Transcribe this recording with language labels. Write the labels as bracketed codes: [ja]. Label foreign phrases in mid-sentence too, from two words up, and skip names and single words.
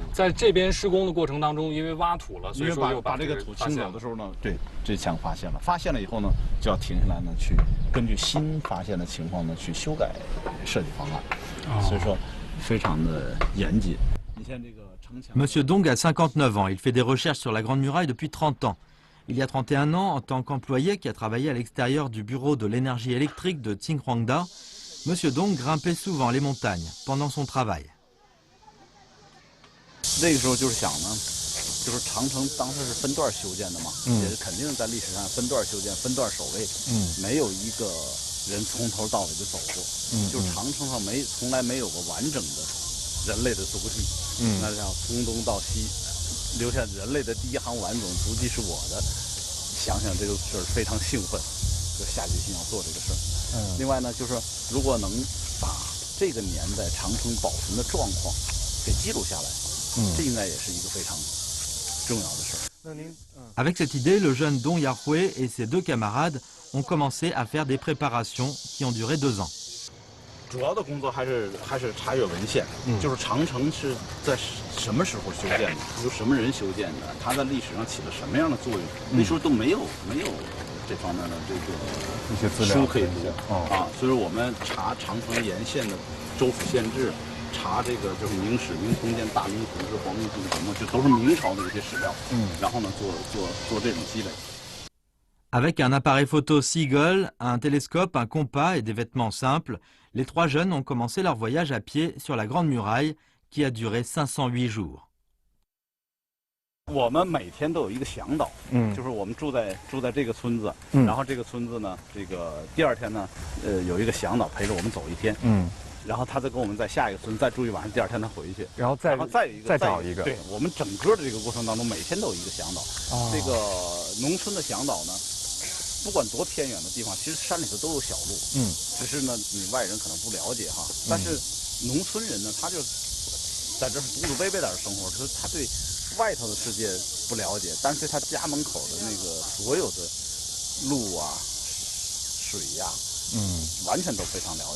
[zh] 在这边施工的过程当中，因为挖土了，所以说又把这个土清走的时候呢，对，这墙发现了以后呢，就要停下来呢，去根据新发现的情况呢，去修改设计方案。所以说非常的严谨。你像这个城墙。 [fr] Monsieur Dong a 59 ans. Il fait des recherches sur la Grande Muraille depuis 30 ans. Il y a 31 ans, en tant qu'employé qui a travaillé à l'extérieur du bureau de l'énergie électrique de Tsinghwangda, Monsieur Dong grimpait souvent les montagnes pendant son travail. [zh] 那个时候就是想呢，就是长城当时是分段修建的嘛，也是肯定在历史上分段修建、分段守卫，没有一个人从头到尾的走过，就是长城上从来没有过完整的人类的足迹，那叫从东到西留下人类的第一行完整足迹是我的，想想这个事儿非常兴奋，就下决心要做这个事儿。另外呢，就是如果能把这个年代长城保存的状况给记录下来，这应该也是一个非常重要的事儿。 [fr] Avec cette idée, le jeune Dong Yarhui et ses 2 camarades ont commencé à faire des préparations qui ont duré 2 ans. [zh] 主要的工作还是查阅文献，就是长城是在什么时候修建的，由什么人修建的，它在历史上起了什么样的作用，那时候都没有这方面的这个一些资料书可以读啊，所以说我们查长城沿线的州府县志， 查这个就是明史、明通鉴、大明府志、皇明府志什么，就都是明朝的这些史料。然后呢，做这种积累。 [fr] Avec un appareil photo Seagull, un télescope, un compas et des vêtements simples, les 3 jeunes ont commencé leur voyage à pied sur la Grande Muraille qui a duré 508 jours. [zh] 我们每天都有一个向导，就是我们住在这个村子，然后这个村子呢，这个第2天呢，有一个向导陪着我们走1天，然后他再跟我们在下一个村再住1晚上，第2天他回去，然后再找一个。对，我们整个的这个过程当中，每天都有一个向导。这个农村的向导呢，不管多偏远的地方，其实山里头都有小路，只是呢你外人可能不了解哈，但是农村人呢，他就在这是祖祖辈辈在这生活，就是他对外头的世界不了解，但是对他家门口的那个所有的路啊、水呀，完全都非常了解。